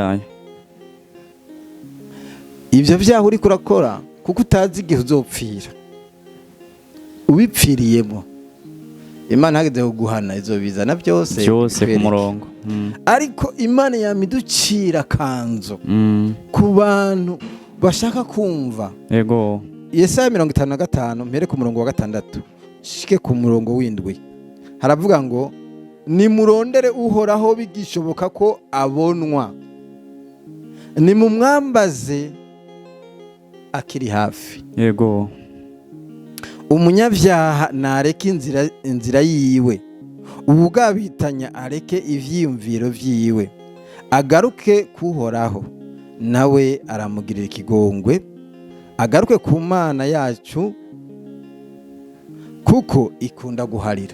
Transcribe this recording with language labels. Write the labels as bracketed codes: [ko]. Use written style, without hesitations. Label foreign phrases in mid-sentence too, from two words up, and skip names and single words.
[rn] Ibyo byaha uri kurakora kuko utazi igihe uzopfira, ubipfiriyemo Imana hageze kuguhana izobizana byose ku murongo. Ariko Imana yamiducira kanzo ku bantu bashaka kumva. Yesaya 55 mpere ku murongo wa 6 shike ku murongo w'indwi, haravuga ngo nimurondere uhoraho bigishoboka ko abonwa, nimumwambaze akiri hafi. Umunyabyaha nareke inzira yiwe, ubugabitanya areke ivyiyumviro vyiwe, agaruke kuhoraho nawe aramugirira ikigongwe, agaruke ku Mana yacu kuko ikunda guharira.